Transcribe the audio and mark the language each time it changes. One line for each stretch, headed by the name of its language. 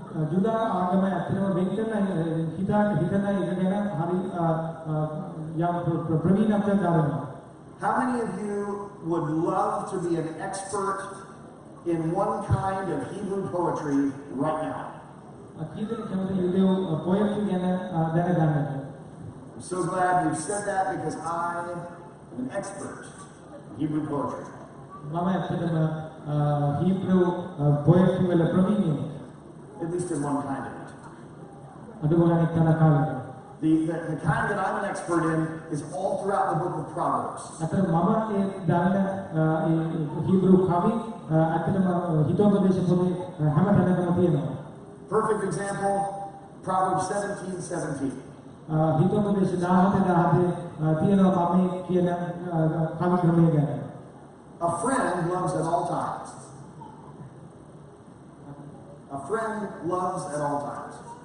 Sinhala: ජුදා ආගම ඇත්තටම වෙන් කරන හිතන එක ගැන හරි යම් ප්‍රවීණත්වයක් ගන්නවා.
English: How many of you would love to be an expert in one kind of Hebrew poetry right now?
Sinhala: කීදෙනෙක් කැමති යුදෙව් පොයට්‍රි ගැන දැනගන්නට?
English: I'm so glad you've said that because I am an expert in Hebrew poetry.
Sinhala: මම ඇත්තටම හීබ්‍රු පොයට්‍රි වල ප්‍රවීණයෙක්.
English: At least in one kind of it.
Sinhala: අඩුවගානේ එක්තරා කාලයක.
English: The kind that I'm an expert in is all throughout the book of Proverbs.
Sinhala: අතන මම ඒ දන්න හීබ්‍රු කවි ඇත්තටම හිතෝපදේශ පොතේ හැම තැනකම තියෙනවා.
English: Perfect example, Proverbs 17:17.
Sinhala: හිතෝපදේශ 17 තියෙනවා මම කියන කවි ක්‍රමය ගැන.
English: A friend loves at all times. A friend loves at all times.